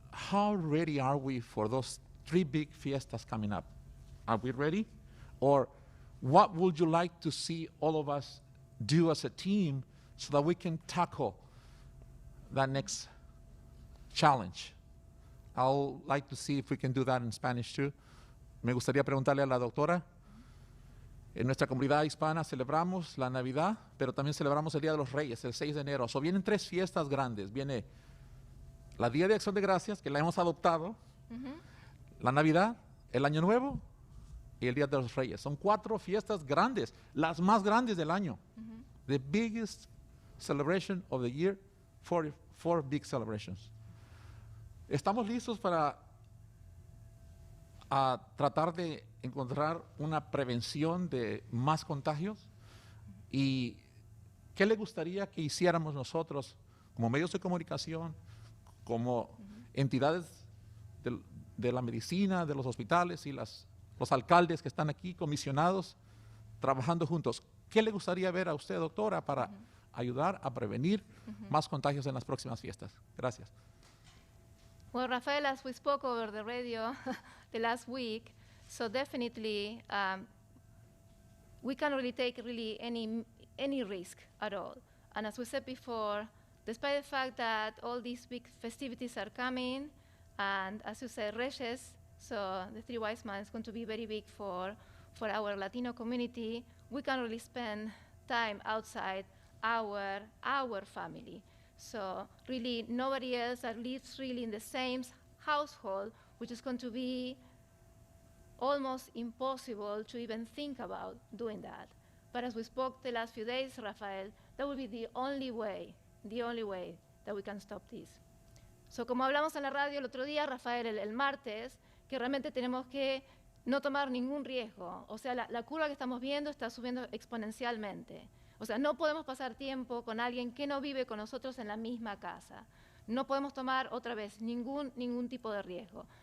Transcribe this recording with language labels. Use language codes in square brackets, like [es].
[en] How ready are we for those three big fiestas coming up? Are we ready? Or what would you like to see all of us do as a team so that we can tackle that next challenge? I'll like to see if we can do that in Spanish too. [es] Me gustaría preguntarle a la doctora. En nuestra comunidad hispana celebramos la Navidad, pero también celebramos el Día de los Reyes, el 6 de enero. So vienen tres fiestas grandes. Viene la Día de Acción de Gracias, que la hemos adoptado, la Navidad, el Año Nuevo y el Día de los Reyes. Son cuatro fiestas grandes, las más grandes del año. [en] The biggest celebration of the year, four big celebrations. [es] ¿Estamos listos para tratar de encontrar una prevención de más contagios? ¿Y qué le gustaría que hiciéramos nosotros como medios de comunicación, como entidades de la medicina, de los hospitales y los alcaldes que están aquí comisionados trabajando juntos? ¿Qué le gustaría ver a usted, doctora, para ayudar a prevenir más contagios en las próximas fiestas? Gracias. [en] Well, Rafael, as we spoke over the radio the last week, so definitely we can't really take any risk at all. And as we said before, despite the fact that all these big festivities are coming, and as you said, Reyes, so the Three Wise Men is going to be very big for our Latino community, we can't really spend time outside our family. So really nobody else that lives really in the same household, which is going to be almost impossible to even think about doing that. But as we spoke the last few days, Rafael, that would be the only way that we can stop this. [es] So como hablamos en la radio el otro día, Rafael, el martes, que realmente tenemos que no tomar ningún riesgo. O sea, la curva que estamos viendo está subiendo exponencialmente. O sea, no podemos pasar tiempo con alguien que no vive con nosotros en la misma casa. No podemos tomar otra vez ningún tipo de riesgo.